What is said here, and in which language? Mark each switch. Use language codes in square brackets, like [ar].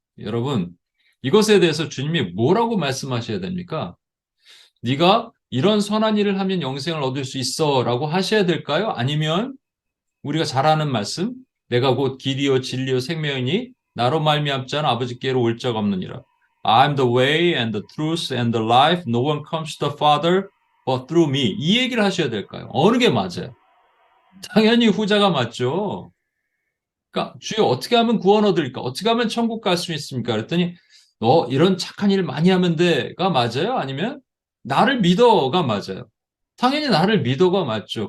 [ko] 여러분, 이것에 대해서 주님이 뭐라고 말씀하셔야 됩니까? 네가 이런 선한 일을 하면 영생을 얻을 수 있어라고 하셔야 될까요? 아니면 우리가 잘 아는 말씀, 내가 곧 길이요 진리요 생명이니 나로 말미암지 않아 아버지께로 올 자가 없느니라. [en] I'm the way and the truth and the life. No one comes to the Father but through me. [ko] 이 얘기를 하셔야 될까요? 어느 게 맞아요? 당연히 후자가 맞죠. 그러니까 주여 어떻게 하면 구원 얻을까? 어떻게 하면 천국 갈 수 있습니까? 그랬더니 너 이런 착한 일 많이 하면 돼가 맞아요? 아니면 나를 믿어가 맞아요? 당연히 나를 믿어가 맞죠.